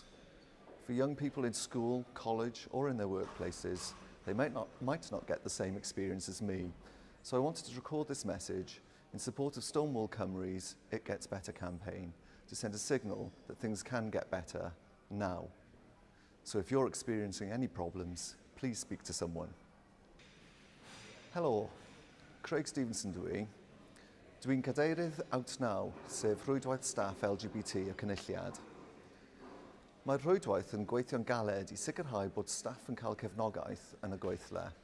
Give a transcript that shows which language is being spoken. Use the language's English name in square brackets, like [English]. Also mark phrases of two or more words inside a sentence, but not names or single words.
[English] For young people in school, college or in their workplaces, they might not get the same experience as me. So I wanted to record this message in support of Stonewall Cymru's It Gets Better campaign to send a signal that things can get better now. So if you're experiencing any problems, please speak to someone. [Welsh] Helo, Craig Stevenson dwi. Dwi'n cadeirydd Out Now, sef rhwydwaith staff LGBT y Cynulliad. Mae'r rhwydwaith yn gweithio'n galed i sicrhau bod staff yn cael cefnogaeth yn y gweithle.